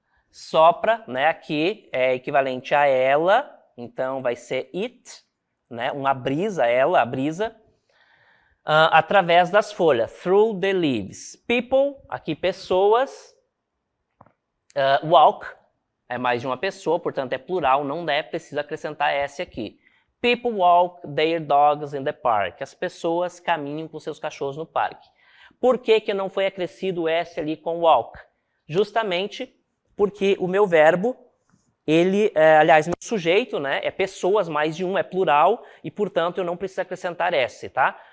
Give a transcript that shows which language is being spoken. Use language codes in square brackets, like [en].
[pt] Sopra, né, aqui é equivalente a ela, então vai ser it, né, uma brisa, ela, a brisa, através das folhas, [en] through the leaves. [pt] People, aqui pessoas. Walk é mais de uma pessoa, portanto é plural, não precisa acrescentar S aqui. [en] People walk their dogs in the park. [pt] As pessoas caminham com seus cachorros no parque. Por que não foi acrescido o S ali com walk? Justamente porque o meu verbo, aliás, meu sujeito, né, é pessoas, mais de um, é plural, e portanto eu não preciso acrescentar S, tá?